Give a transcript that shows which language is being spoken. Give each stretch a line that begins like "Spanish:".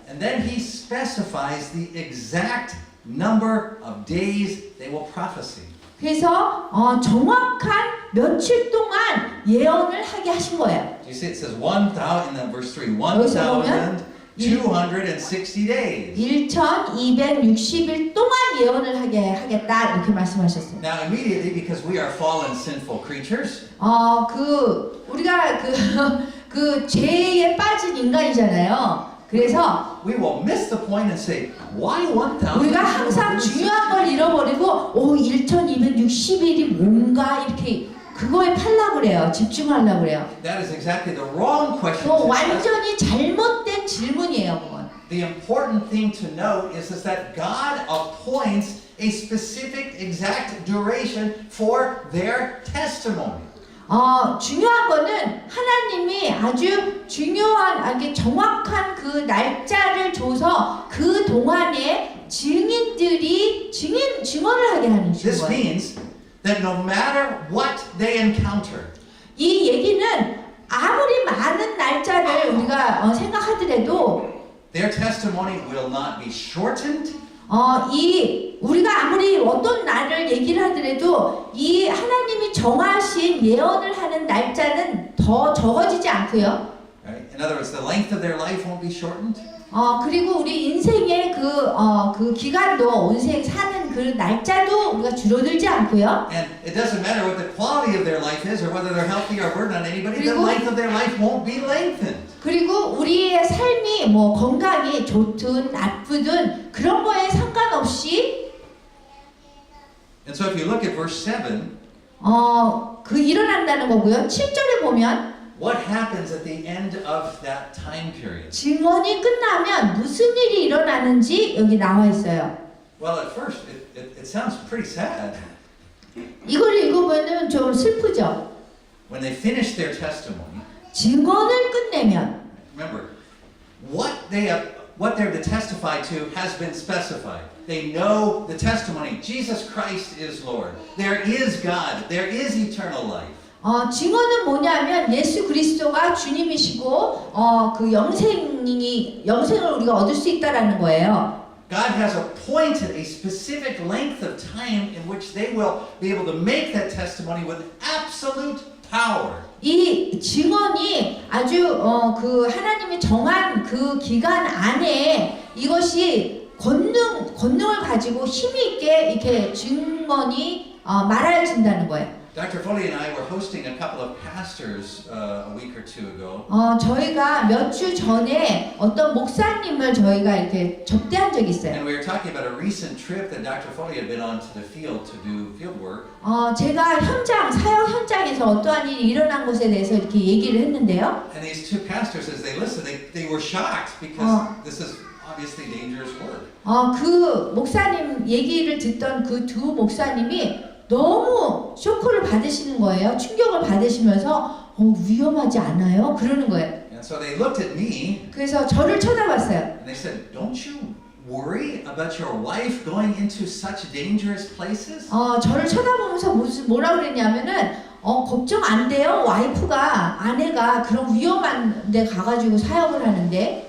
English: And then he specifies the exact number of days they will prophesy.
Korean: 그래서 정확한 며칠 동안 예언을 하게 하신 거예요.
English: You see it says 1,000 in verse 3.
Korean: 여기서 보면
English: 1,260 days.
Korean: 1260일 동안 예언을 하게 하겠다 이렇게 말씀하셨어요.
English: Now immediately because we are fallen sinful creatures,
Korean: 우리가 그 죄에 빠진 인간이잖아요. 그래서
English: we will miss the point and say, why 1,000?
Korean: 우리가 항상 중요한 걸 잃어버리고 1260일이 뭔가 이렇게 그거에 팔려고 그래요. 집중하려고 그래요.
English: That is exactly the wrong question.
Korean: 그거
English: to ask.
Korean: 완전히 잘못된 질문이에요. 그건.
English: The important thing to note is that God appoints a specific exact duration for their testimony.
Korean: 중요한 거는 하나님이 아주 중요한, 정확한 그 날짜를 줘서 그 동안에 증인들이 증언을 하게 하는
English: This
Korean: 거예요.
English: means that no matter what they encounter,
Korean: 이 얘기는 아무리 많은 날짜를 우리가 생각하더라도
English: their testimony will not be shortened.
Korean: 우리가 아무리 어떤 날을 얘기를 하더라도 이 하나님이 정하신 예언을 하는 날짜는 더 적어지지 않고요.
English: Right? In other words, the length of their life won't be shortened.
Korean: 그리고 우리 인생의 그 기간도 인생 사는 그 날짜도 우리가 줄어들지 않고요.
English: And it doesn't matter what the quality of their life is or whether they're healthy or burden on anybody, the
Korean: 그리고-
English: length of their life won't be lengthened.
Korean: 그리고 우리의 삶이 뭐 건강이 좋든 나쁘든 그런 거에 상관없이
English: And so if you look at verse 7,
Korean: 그 일어난다는 거고요. 7절에 보면
English: what happens at the end of that time period?
Korean: 증언이 끝나면 무슨 일이 일어나는지 여기 나와 있어요.
English: Well, at first, it sounds pretty sad.
Korean: 이걸 읽어보면 좀 슬프죠.
English: When they finish their testimony,
Korean: 증언을 끝내면
English: remember, what they're to testify to has been specified. They know the testimony. Jesus Christ is Lord. There is God. There is eternal life.
Korean: 증언은 뭐냐면 예수 그리스도가 주님이시고 그 영생을 우리가 얻을 수 있다라는 거예요.
English: God has appointed a specific length of time in which they will be able to make that testimony with absolute power.
Korean: 이 증언이 아주 그 하나님이 정한 그 기간 안에 이것이 권능을 가지고 힘이 있게 이렇게 증언이 말해진다는 거예요.
English: Dr. Foley and I were hosting a couple of pastors a week or two ago.
Korean: 저희가 몇 주 전에 어떤 목사님을 저희가 이렇게 접대한 적이 있어요.
English: And we were talking about a recent trip that Dr. Foley had been on to the field to do field work.
Korean: 제가 사역 현장에서 어떠한 일이 일어난 것에 대해서 이렇게 얘기를 했는데요.
English: And these two pastors, as they listened, they were shocked because this is obviously dangerous work.
Korean: 그 목사님 얘기를 듣던 그 두 목사님이 너무 쇼크를 받으시는 거예요. 충격을 받으시면서 위험하지 않아요? 그러는 거예요.
English: And so they looked at me
Korean: 그래서 저를 쳐다봤어요.
English: and they said, "Don't you worry about your wife going into such dangerous places?"
Korean: 저를 쳐다보면서 뭐라 그랬냐면은 걱정 안 돼요. 아내가 그런 위험한 데 가가지고 사역을 하는데.